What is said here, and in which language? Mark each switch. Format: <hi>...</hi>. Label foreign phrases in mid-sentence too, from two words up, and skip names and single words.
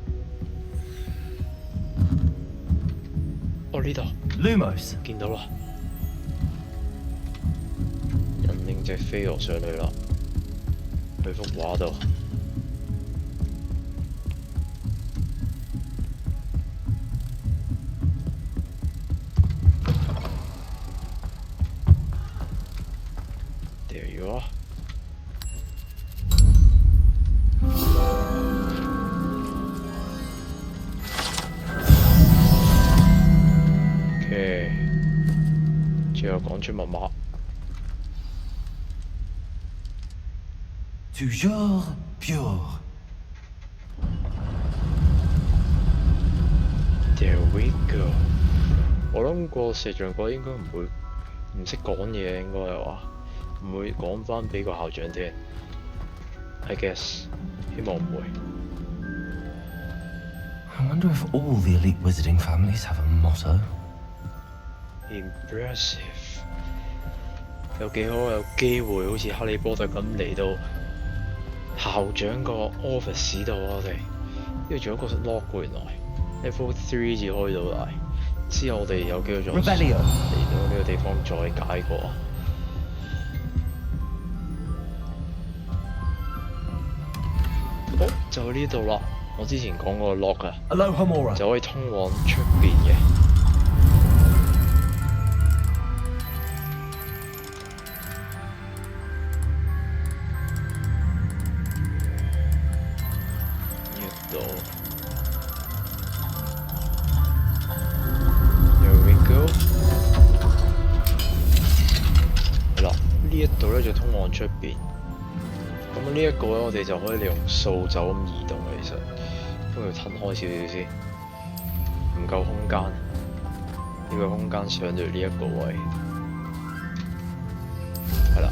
<yue>哦，呢度。 Lumos。見到啦。引領隻飛蛾上去啦。去幅畫度。</yue> <en>There you are。</en> <yue>OK， 最後講出密碼。</yue> <fr>Toujours pure.</fr> <en>There we go。</en> <yue>我諗個石像鬼應該唔會唔識講嘢，應該係話唔會講翻俾個校長聽。</yue> <en>I guess，</en> <yue>希望唔會。</yue> <en>I wonder if all the elite wizarding families have a motto. Impressive。</en> <yue>有幾好有機會好似哈利波特咁嚟到校長個 office 度我哋，因為仲有一個 lock 原來 level 3至開到嚟，之後我哋有機會再嚟到呢個地方再解過。好，就喺呢度啦。</yue> <en>我之前講過個 lock 啊，就可以通往出邊嘅。There we go。</en> <yue>係啦，呢一度咧就通往出邊。咁呢一個咧，我哋就可以利用掃帚咁移動嘅。其實都要褪開少少先，唔夠空間。呢個空間上到呢一個位，係啦。</yue>